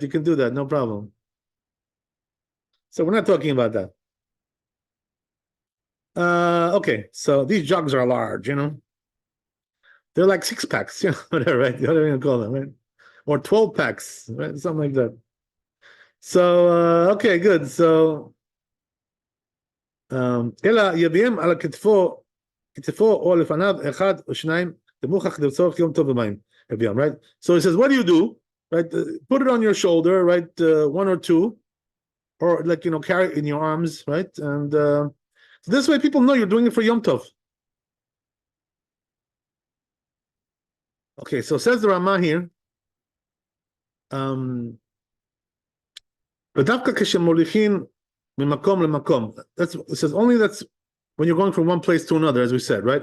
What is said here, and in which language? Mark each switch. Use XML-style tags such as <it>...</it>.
<en>You can do that, no problem. So we're not talking about that. Okay, so these jugs are large, They're like 6-packs, whatever, right? Whatever you call them, right? Or 12 packs, right? Something like that. So, okay, good.</en> <he>So, אלא יביאם על כתפו או לפניו אחד או שניים למוכח לצורך יום טוב במים.</he> <en>Right? So he says, what do? Right? Put it on your shoulder, right? 1 or 2, or like, carry it in your arms, right? And so this way people know you're doing it for Yom Tov. Okay, so says the Ramah here,</en> <he>ודווקא כשמוליכים ממקום למקום,</he> <en>it says only that's when you're going from one place to another, as we said, right?</en>